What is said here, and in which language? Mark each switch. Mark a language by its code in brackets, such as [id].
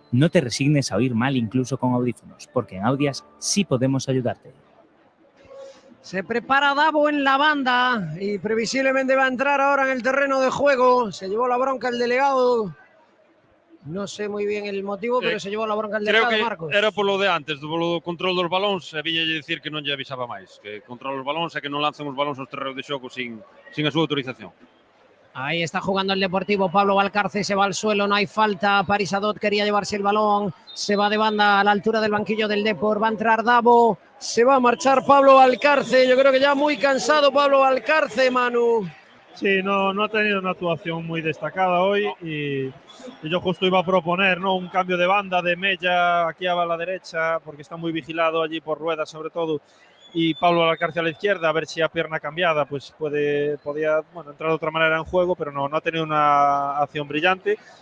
[es] No te resignes a oír mal incluso con audífonos, porque en Audias sí podemos ayudarte. Se prepara Davo en la banda y previsiblemente va a entrar ahora en el terreno de juego. Se llevó la bronca el delegado. No sé muy bien el motivo, pero se llevó la bronca el delegado, Marcos. [gl] Era polo de antes, polo control dos balóns, e viña dicir que non lle avisaba máis, que controla os balóns e que non lanzan os balóns aos terreos de xogo sin a súa autorización. [es] Ahí está jugando el Deportivo. Pablo Valcarce se va al suelo, no hay falta. Paris Adot quería llevarse el balón. Se va de banda a la altura del banquillo del Depor. Va a entrar Davo. Se va a marchar Pablo Valcarce. Yo creo que ya muy cansado Pablo Valcarce, Manu. Sí, no ha tenido una actuación muy destacada hoy y yo justo iba a proponer, ¿no?, un cambio de banda de Mella aquí a la derecha porque está muy vigilado allí por Rueda sobre todo, y Pablo Valcarce a la izquierda, a ver si a pierna cambiada pues podía entrar de otra manera en juego, pero no ha tenido una acción brillante.